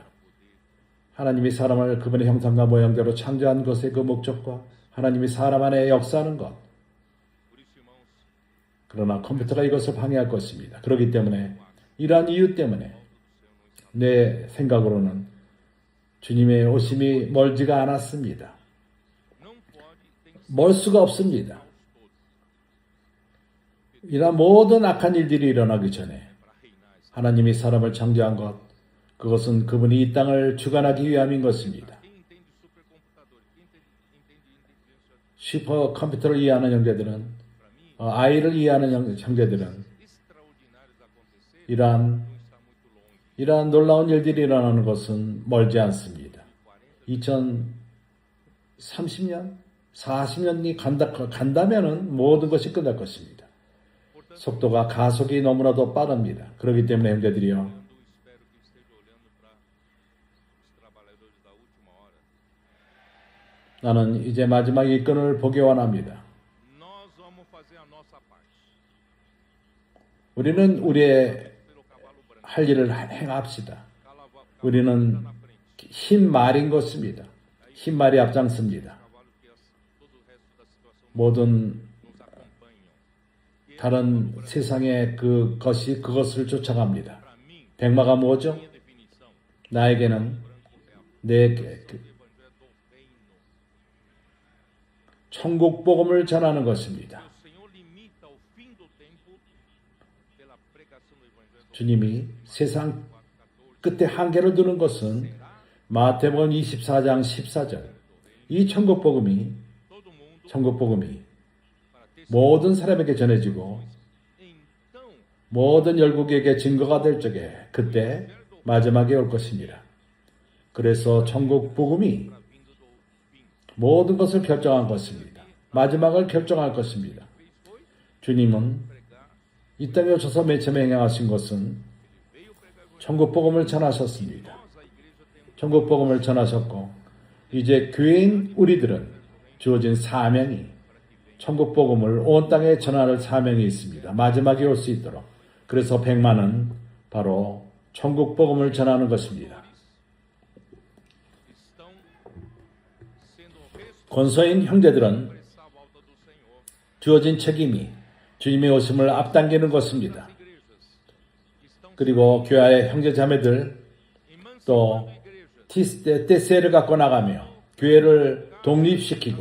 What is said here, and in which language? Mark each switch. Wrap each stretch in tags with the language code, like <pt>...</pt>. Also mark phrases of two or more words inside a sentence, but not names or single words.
<ko>하나님이 사람을 그분의 형상과 모양대로 창조한 것의 그 목적과 하나님이 사람 안에 역사하는 것, 그러나 컴퓨터가 이것을 방해할 것입니다. 그렇기 때문에 이러한 이유 때문에 내 생각으로는 주님의 오심이 멀지가 않았습니다.</ko> <pt>não pode, tem que ser</pt> <ko>멀 수가 없습니다.</ko> <pt>aos todos</pt> <ko>이러한 모든 악한 일들이 일어나기 전에</ko> <pt>para reinar.</pt> <ko>하나님이 사람을 창조한 것, 그것은 그분이 이 땅을 주관하기 위함인 것입니다.</ko> <pt>Quem entende supercomputador? Quem entende inteligência</pt> <ko>슈퍼컴퓨터를 이해하는 형제들은,</ko> <pt>para mim,</pt> <ko>아이를 이해하는 형제들은</ko> <pt>extraordinários acontecerem,</pt> <ko>이러한</ko> <pt>não está muito longe.</pt> <ko>이러한 놀라운 일들이 일어나는 것은 멀지 않습니다. 2030년, 40년이 간다면은 모든 것이 끝날 것입니다. 속도가 가속이 너무나도 빠릅니다. 그렇기 때문에 형제들이요,</ko> <pt>Espero que esteja olhando para os trabalhadores da última hora.</pt> <ko>나는 이제 마지막 일꾼을 보기 원합니다.</ko> <pt>Nós vamos fazer a nossa parte.</pt> <ko>우리는 우리의</ko> <pt>Pelo cavalo branco.</pt> <ko>할 일을 행합시다.</ko> <pt>Cavalo</pt> <ko>우리는</ko> <pt>na frente.</pt> <ko>흰 말인 것입니다. 흰 말이 앞장섭니다.</ko> <pt>Cavalo que todo o resto da situação</pt> <ko>모든</ko> <pt>nos acompanham.</pt> <ko>다른 세상의 그것을 쫓아갑니다.</ko> <pt>Para mim,</pt> <ko>백마가 뭐죠?</ko> <pt>minha definição,</pt> <ko>나에게는</ko> <pt>branco é</pt> <ko>내</ko> <pt>o evangelho do reino.</pt> <ko>천국 복음을 전하는 것입니다.</ko> <pt>O Senhor limita o fim do tempo pela pregação do evangelho do</pt> <ko>주님이 세상</ko> <pt>14.</pt> <ko>끝에 한계를 두는 것은 마태복음 24장 14절. 이 천국 복음이</ko> <pt>Todo mundo</pt> <ko>천국 복음이</ko> <pt>para ter</pt> <ko>모든 사람에게 전해지고</ko> <pt>então</pt> <ko>모든 열국에게 증거가 될 적에 그때 마지막에 올 것입니다. 그래서 천국 복음이</ko> <pt>a vinda do fim.</pt> <ko>모든 것을 결정한 것입니다. 마지막을 결정할 것입니다.</ko> <pt>Fez foi</pt> <ko>주님은</ko> <pt>pregar,</pt> <ko>이 땅에 오셔서 맨 처음에 행하신 것은</ko> <pt>veio pregar o evangelho.</pt> <ko>천국 복음을 전하셨습니다.</ko> <pt>Nós, a igreja, temos</pt> <ko>천국 복음을 전하셨고 이제 교회인 우리들은 주어진 사명이 천국 복음을 온 땅에 전하는 사명이 있습니다. 마지막에 올 수 있도록. 그래서 백만은 바로 천국 복음을 전하는 것입니다.</ko> <pt>estão sendo</pt> <ko>권소인 형제들은</ko> <pt>responsáveis à volta do Senhor.</pt> <ko>주어진 책임이 주님의 오심을 앞당기는 것입니다.</ko> <pt>As igrejas estão</pt> <ko>그리고 교회의 형제 자매들 또</ko> <pt>igrejas,</pt> <ko>TC를 갖고 나가며 교회를 독립시키고</ko>